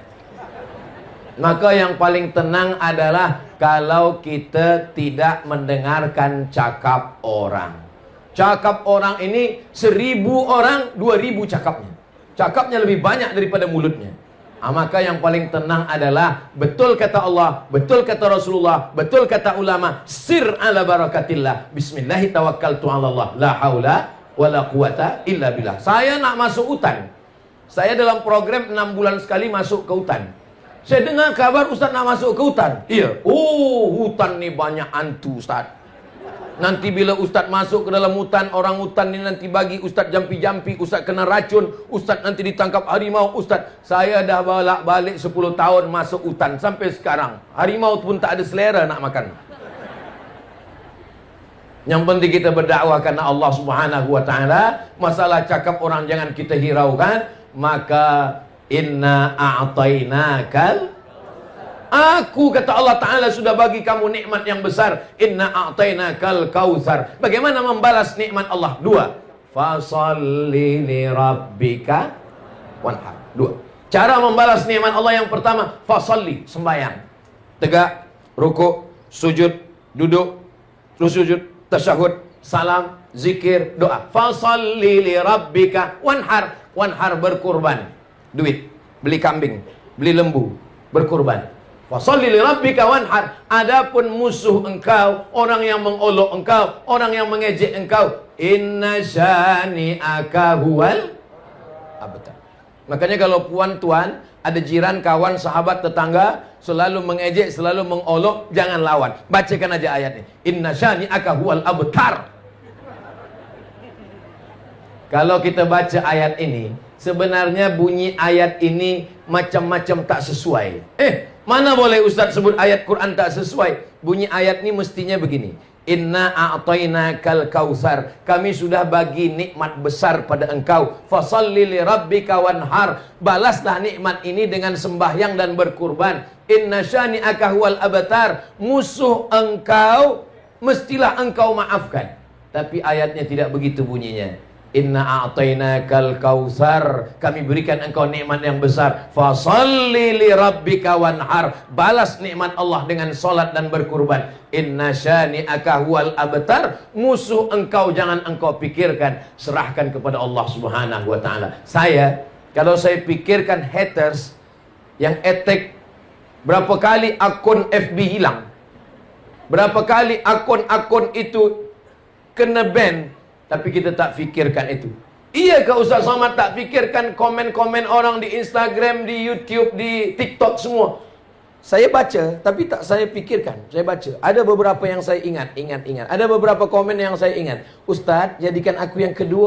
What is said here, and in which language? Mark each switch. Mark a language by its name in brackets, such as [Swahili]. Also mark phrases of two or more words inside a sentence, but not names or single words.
[Malay] Maka yang paling tenang adalah kalau kita tidak mendengarkan cakap orang. Cakap orang ini 1000 orang, 2000 cakapnya. Cakapnya lebih banyak daripada mulutnya. Maka yang paling tenang adalah betul kata Allah, betul kata Rasulullah, betul kata ulama, [Arabic] سر على بركة الله. بسم الله توكلت على الله لا حول ولا قوة إلا بالله. [Malay] Saya nak masuk hutan. Saya dalam program 6 bulan sekali masuk ke hutan. Saya dengar kabar Ustaz nak masuk ke hutan. Iya. Oh, hutan ni banyak hantu Ustaz. Nanti bila Ustaz masuk ke dalam hutan, orang hutan ni nanti bagi Ustaz jampi-jampi, Ustaz kena racun, Ustaz nanti ditangkap harimau. Ustaz, saya dah balik 10 tahun masuk hutan sampai sekarang. Harimau pun tak ada selera nak makan. Yang penting kita berdakwah karena Allah [Arabic] سبحانه وتعالى. [Malay] Masalah cakap orang jangan kita hiraukan. [Arabic] Maka إنا أعطيناك, [Malay] aku kata Allah Ta'ala sudah bagi kamu nikmat yang besar. [Arabic] إنا أعطيناك الكوثر. [Malay] Bagaimana membalas nikmat Allah? 2. [Arabic] فصل لربك وانحر. [Malay] 2. Cara membalas nikmat Allah yang pertama, fasalli, sembahyang. Tegak, rukuk, sujud, duduk, sujud, tasyahud, salam, zikir, doa. [Arabic] فصل لربك وانحر. [Malay] Wanhar berkurban. Duit, beli kambing, beli lembu, berkurban. [Arabic] فصل لربك وانحر. [Malay] Adapun musuh engkau, orang yang mengolok engkau, orang yang mengejek engkau, [Arabic] إن شانئك هو الأبتر. [Malay] Makanya kalau puan tuan, ada jiran, kawan, sahabat, tetangga selalu mengejek, selalu mengolok, jangan lawan. Bacakan aja ayatnya. [Arabic] إن شانئك هو الأبتر. [Malay] Kalau kita baca ayat ini, sebenarnya bunyi ayat ini macam-macam tak sesuai. Mana boleh Ustaz sebut ayat Quran tak sesuai? Bunyi ayat ini mestinya begini. [Arabic] إنا أعطيناك الكوثر. [Malay] Kami sudah bagi nikmat besar pada engkau. [Arabic] فصل لربك وانحر. [Malay] Balaslah nikmat ini dengan sembahyang dan berkurban. [Arabic] إن شانئك هو الأبتر. [Malay] Musuh engkau mestilah engkau maafkan. Tapi ayatnya tidak begitu bunyinya. [Arabic] إنا أعطيناك الكوثر. [Malay] Kami berikan engkau nikmat yang besar. [Arabic] فصل لربك وانحر. [Malay] Balas nikmat Allah dengan solat dan berkurban. [Arabic] إن شانئك هو الأبتر. [Malay] Musuh engkau jangan engkau pikirkan, serahkan kepada Allah [Arabic] سبحانه وتعالى. [Malay] Kalau saya pikirkan haters yang attack, berapa kali akun FB hilang? Berapa kali akun-akun itu kena ban? Tapi kita tak fikirkan itu. Iyakah Ustaz Somad tak fikirkan komen-komen orang di Instagram, di YouTube, di TikTok semua? Saya baca, tapi tak saya fikirkan. Saya baca. Ada beberapa yang saya ingat. Ada beberapa komen yang saya ingat. Ustaz, jadikan aku yang kedua.